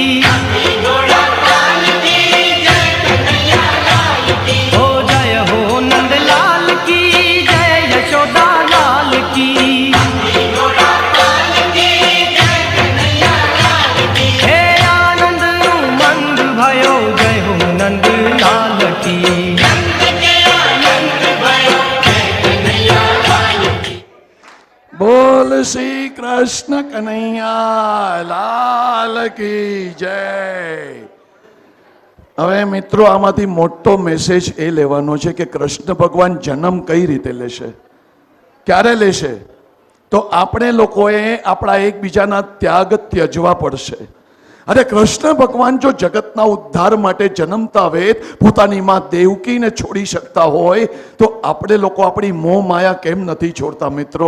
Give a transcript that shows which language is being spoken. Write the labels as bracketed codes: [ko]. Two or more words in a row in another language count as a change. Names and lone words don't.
[hi] ओ जय हो नंद लाल की जय यशोदा लाल की। हे आनंद उमंग भयो जय हो नंद लाल की। बोल श्री कृष्ण कनैया लाल की जय। [gu] હવે મિત્રો આમાંથી મોટો મેસેજ એ લેવાનો છે કે કૃષ્ણ ભગવાન જન્મ કઈ રીતે લેશે, ક્યારે લેશે? તો આપણે લોકોએ આપણા એકબીજાના ત્યાગ ત્યજવા પડશે। અરે કૃષ્ણ ભગવાન જો જગતના ઉદ્ધાર માટે જન્મતા વેત પોતાની માં દેવકીને છોડી શકતા હોય તો આપણે લોકો આપણી મોહ માયા કેમ નથી છોડતા મિત્રો?